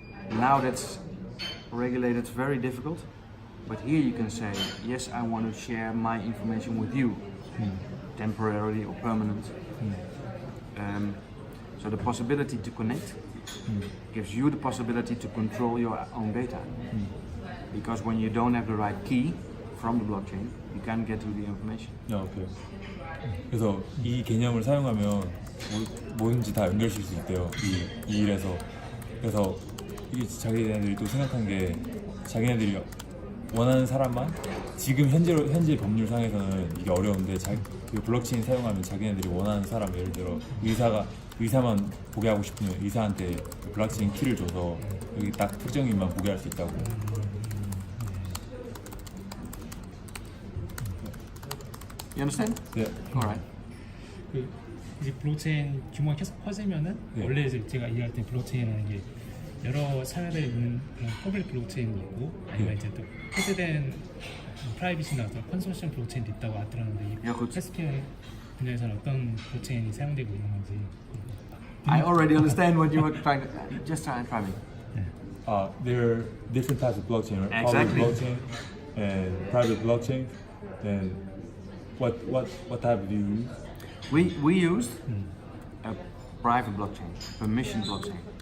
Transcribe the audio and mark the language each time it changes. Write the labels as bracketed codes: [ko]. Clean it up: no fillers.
[en] Now that's regulated, very difficult, but here you can say, yes, I want to share my information with you, temporarily or permanent. So the possibility to connect gives you the possibility to control your own data. because when you don't have the right key from the blockchain, you can't get to the information. [ko] 오케이. 그래서 이 개념을 사용하면 뭐든지 다 연결시킬 수 있대요. 이 일에서. 그래서 이게 자기네들이 또 생각한 게 자기네들이 원하는 사람만 지금 현재 법률상에서는 이게 어려운데 그 블록체인 사용하면 자기네들이 원하는 사람, 예를 들어 의사만 보게 하고 싶으면 의사한테 그 블록체인 키를 줘서 여기 딱 특정인만 보게 할 수 있다고. [en] You understand? [ko] 네. [en] Alright. [ko] 그 이제 블록체인 규모가 계속 커지면은 네. 원래 이제 제가 일할 때 블록체인이라는 게 여러 사회들에 있는 그런 퍼블릭 블록체인도 있고 아니면 이제 또 폐쇄된 프라이빗이나 어떤 컨소시엄 블록체인도 있다고 들었는데 야, 그렇지. 헬스케어 분야에서는 어떤 블록체인이 사용되고 있는 건지. [en] I already understand what you were trying to. Just try me. There are different types of blockchain, right? Exactly. Public blockchain and private blockchain. And what type do you use? We used a private blockchain, permission blockchain.